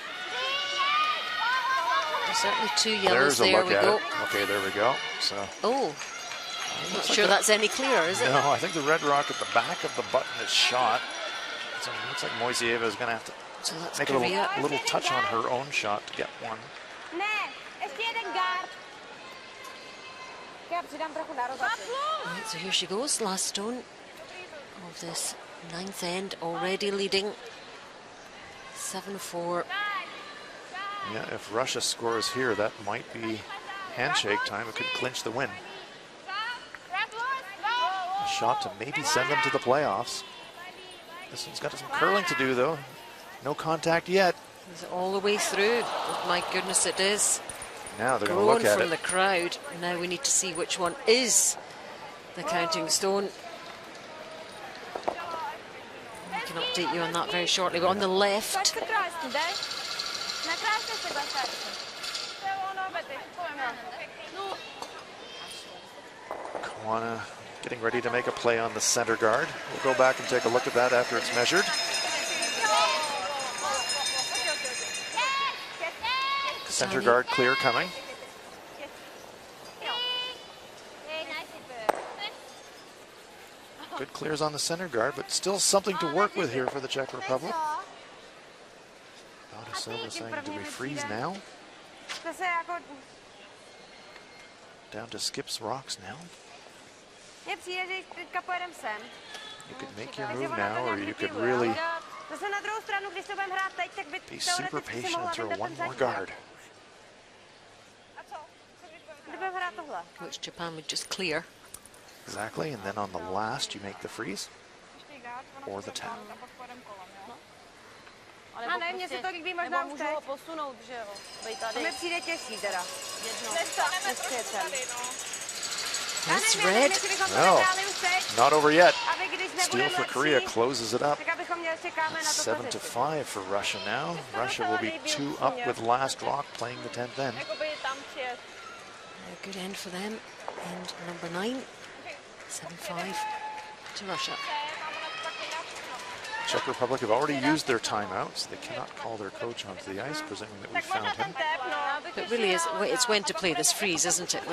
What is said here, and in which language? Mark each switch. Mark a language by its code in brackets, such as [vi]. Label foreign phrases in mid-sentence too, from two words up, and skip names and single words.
[en] There's certainly two yellows. There's a there look we at go. it. Okay, there we go. So. Oh, I'm not sure that's any clearer, is it? No, I think the red rock at the back of the button is shot. So it looks like Moiseeva is going to have to So that's make Korea. a little touch on her own shot to get one. [cs] Ne, ještě jeden guard. Já přidám trochu na rozaci. [en] Right, so here she goes, last stone of this 9th end, already leading 7-4. Yeah, if Russia scores here, that might be handshake time. It could clinch the win. A shot to maybe send them to the playoffs. This one's got some curling to do, though. No contact yet. Is it all the way through? Oh, my goodness, it is. Now they're going to Grown look at from it. the crowd. Now we need to see which one is the counting stone. We can update you on that very shortly. But on the left, [cs] Pojď se krásně, jdeš? Nakráste se, Bašar. [en] Kawana getting ready to make a play on the center guard. We'll go back and take a look at that after it's measured. Center guard clear coming. Good clears on the center guard, but still something to work with here for the Czech Republic. Silva saying, do we freeze now? [cs] Zase jako... [en] Down to Skip's rocks now. [cs] Mně přijde, že teďka pojedem sem. [en] You could make your move now, or you could really [cs] Zase na druhou stranu, když to budeme hrát teď, tak by [en] be super [cs] teoreticky si [en] patient [cs] mohla [en] and throw [cs] vyndat [en] one [cs] ten [en] more [cs] zadní. [en] guard. [cs] Když budeme hrát tohle. [en] which Japan would just clear. Exactly, and then on the last, you make the freeze or the tap. [cs] A ne, mně se to líbí možná už teď. Můžu ho posunout, že jo? Bej To tady. mi přijde těžší teda. Jedno. Nestaneme prostě tady, no. [en] That's [cs] Ne, [en] red. [cs] jestli bychom to [en] No. [cs] nehráli už teď, [en] Not over yet. [cs] aby když [en] Steal [cs] nebudeme [en] for Korea [cs] lepší, [en] closes it up. [cs] tak abychom měli, čekáme na to [en] 7-5 for Russia now. Russia will be 2 up with last rock playing the 10th end. [cs] Jakoby tam přijet. [en] A good end for them. End number 9. 7-5 to Russia. Czech Republic have already used their timeouts. They cannot call their coach onto the ice, presuming that we [cs] Tak možná [en] found [cs] ten [en] him. [cs] tep, no. [en] But really, it's when to play this freeze, isn't it?